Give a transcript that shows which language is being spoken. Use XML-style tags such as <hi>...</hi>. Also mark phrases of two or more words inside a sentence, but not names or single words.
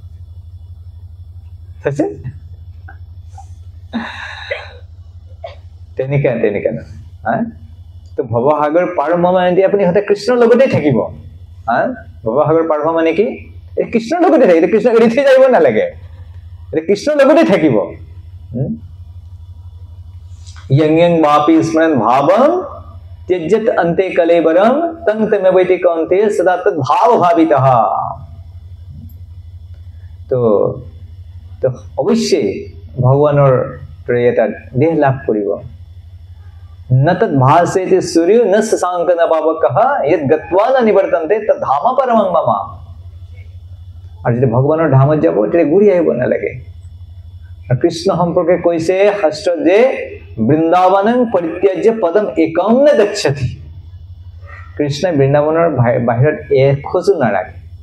<as>তেনেকা তো ভৱসাগৰ পাৰ মানে আপুনি সদায় কৃষ্ণৰ লগতে থাকিব। ভৱসাগৰ পাৰ হোৱা মানে কি, এই কৃষ্ণৰ লগতে থাকিব, কৃষ্ণক এৰি থৈ যাব নালাগে, কৃষ্ণৰ লগতে থাকিব।</as> <sa>यं यं वापि स्मरन् भावं त्यज्यत अन्ते कलेवरं तं तमेवैति कौन्तेय सदा तद् भाव भावितः।</sa> <as>তো অৱশ্যেই ভগৱানৰ এটা দেহ লাভ কৰিব।</as> <sa>ন তৎ ভাসেতি সূৰ্য ন শশাঙ্ক ন পাবকঃ यद् गत्वा न निवर्तन्ते तद् धाम परमं मम।</sa> <as>আৰু যদি ভগৱানৰ ধামত যাব তেতিয়া ঘূৰি আহিব নালাগে। কৃষ্ণ সম্পৰ্কে কৈছে শাস্ত্ৰত যে</as> <sa>বৃন্দাবনং পৰিত্যাজ্য পদম একম ন গচ্ছতি।</sa> <as>কৃষ্ণ বৃন্দাবনৰ বাহিৰত এখোজো নাৰাখে।</as>